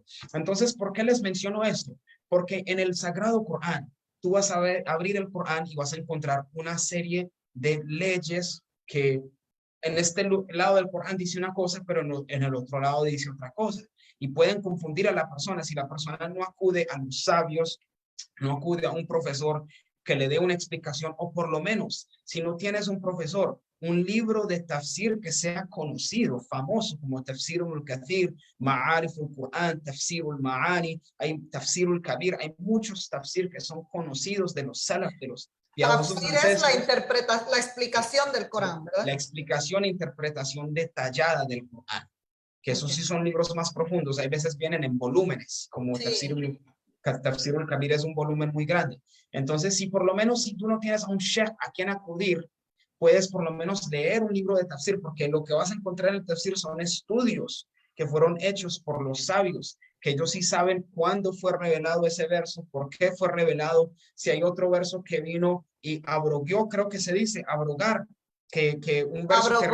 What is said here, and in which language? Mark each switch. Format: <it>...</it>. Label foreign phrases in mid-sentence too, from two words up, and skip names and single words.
<es>Entonces, ¿por qué les menciono esto? Porque en el Sagrado Corán, tú vas a abrir el Corán y vas a encontrar una serie de leyes que en este lado del Corán dice una cosa, pero en el otro lado dice otra cosa. Y pueden confundir a la persona si la persona no acude a los sabios, no acude a un profesor que le dé una explicación, o por lo menos, si no tienes un profesor, un libro de tafsir que sea conocido, famoso, como Tafsir al-Kathir, Ma'arif al-Quran, Tafsir al-Ma'ani, hay Tafsir al-Kabir, hay muchos tafsir que son conocidos de los salaf, de los piadosos Tafsir es ancestros. la explicación del Corán, ¿verdad? La explicación e interpretación detallada del Corán, que esos sí son libros más profundos, hay veces vienen en volúmenes, como Sí. Tafsir al-Kabir es un volumen muy grande. Entonces, si por lo menos si tú no tienes a un sheikh a quien acudir, puedes por lo menos leer un libro de tafsir, porque lo que vas a encontrar en el tafsir son estudios que fueron hechos por los sabios, que ellos sí saben cuándo fue revelado ese verso, por qué fue revelado, si hay otro verso que vino y abrogó, creo que se dice, abrogar, que un verso que</es>